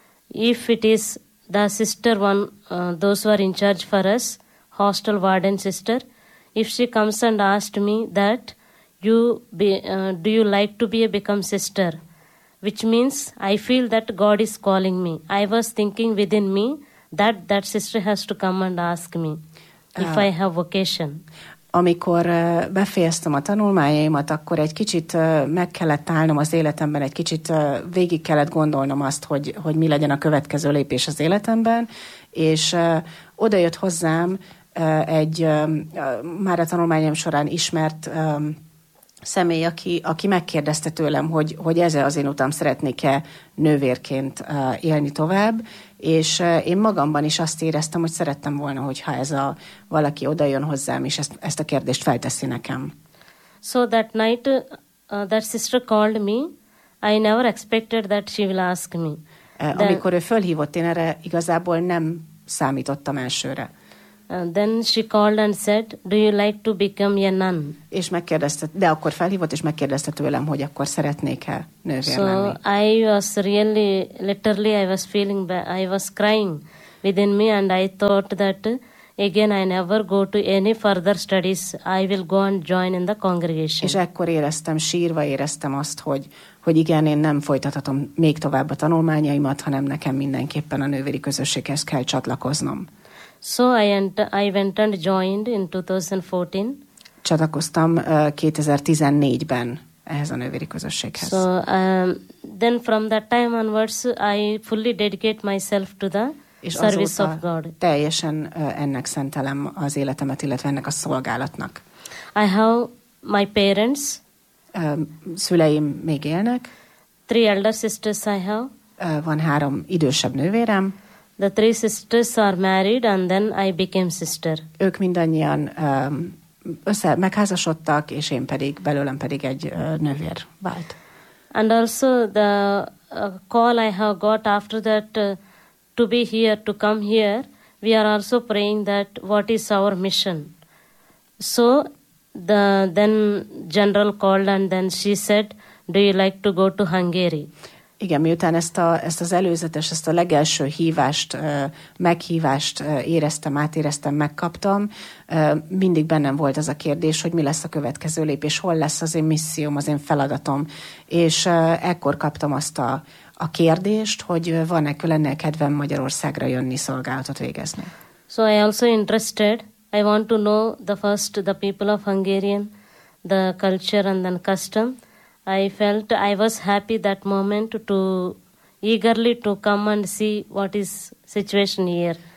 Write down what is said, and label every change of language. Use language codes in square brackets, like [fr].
[en] If it is the sister one, those who are in charge for us, hostel warden sister, if she comes and asked me that, do you like to become sister? Which means I feel that God is calling me. I was thinking within me that sister has to come and ask me if I have vocation. [hu] Amikor befejeztem a tanulmányaimat, akkor egy kicsit meg kellett állnom az életemben, egy kicsit végig kellett gondolnom azt, hogy mi legyen a következő lépés az életemben, és oda jött hozzám egy már a tanulmányom során ismert személy, aki megkérdezte tőlem, hogy ez az én utam, szeretnék-e nővérként élni tovább, és én magamban is azt éreztem, hogy szerettem volna, hogyha ez a valaki odajön hozzám, és ezt a kérdést felteszi nekem. [en] So that night, that sister called me. I never expected that she will ask me. [hu] Amikor ő fölhívott, én erre igazából nem számítottam elsőre. [en] Then she called and said, do you like to become a nun? [hu] És megkérdezte, de akkor felhívott, és megkérdezte tőlem, hogy akkor szeretnék-e nővér [en] so [hu] lenni. [en] So I was really, literally I was feeling bad, I was crying within me and I thought that again I never go to any further studies, I will go and join in the congregation. [hu] És ekkor éreztem, sírva éreztem azt, hogy igen, én nem folytathatom még tovább a tanulmányaimat, hanem nekem mindenképpen a nővéri közösséghez kell csatlakoznom. [en] So I went and joined in 2014. [hu] Csatlakoztam 2014-ben ehhez a nővéri közösséghez. [en] So then from that time onwards I fully dedicate myself to the service of God. [hu] Teljesen ennek szentelem az életemet, illetve ennek a szolgálatnak. [en] I have my parents. [hu] Szüleim még élnek. [en] Three elder sisters I have. [hu] Van három idősebb nővérem. [en] The three sisters are married, and then I became sister. [hu] Ők mindannyian megházasodtak, és én pedig belőlem pedig egy nővér vált. [en] And also the call I have got after that to be here, to come here, we are also praying that what is our mission. So then general called, and then she said, "Do you like to go to Hungary?" [hu] Igen, miután ezt az előzetes, ezt a legelső hívást, meghívást éreztem, átéreztem, megkaptam, mindig bennem volt az a kérdés, hogy mi lesz a következő lépés, hol lesz az én misszióm, az én feladatom. És ekkor kaptam azt a kérdést, hogy van-e lenne kedvem Magyarországra jönni, szolgálatot végezni. [en] So I also interested, I want to know the first the people of Hungarian, the culture and then custom. I felt I was happy that moment to eagerly to come and see what is situation here.